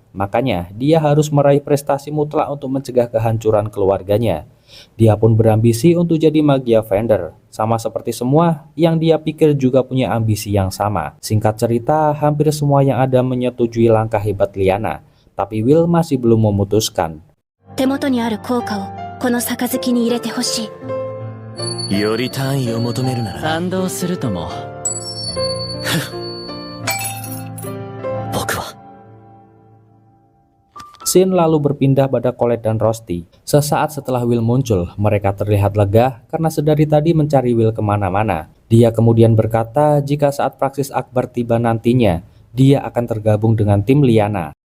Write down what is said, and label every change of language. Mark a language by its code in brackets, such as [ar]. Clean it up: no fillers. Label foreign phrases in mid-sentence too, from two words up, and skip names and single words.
[id] Makanya dia harus meraih prestasi mutlak untuk mencegah kehancuran keluarganya. Dia pun berambisi untuk jadi Magia Vendor. Sama seperti semua yang dia pikir juga punya ambisi yang sama. Singkat cerita, hampir semua yang ada menyetujui langkah hebat Liana. Tapi Will masih belum memutuskan. [ja] 手元にある効果をこの杯に入れてほしい。より単位を求めるなら賛同するとも。僕は [id] Scene lalu berpindah pada Colette dan Rusty. Sesaat setelah Will muncul, mereka terlihat lega karena sedari tadi mencari Will kemana-mana. Dia kemudian berkata jika saat praksis akbar tiba nantinya, dia akan tergabung dengan tim Liana.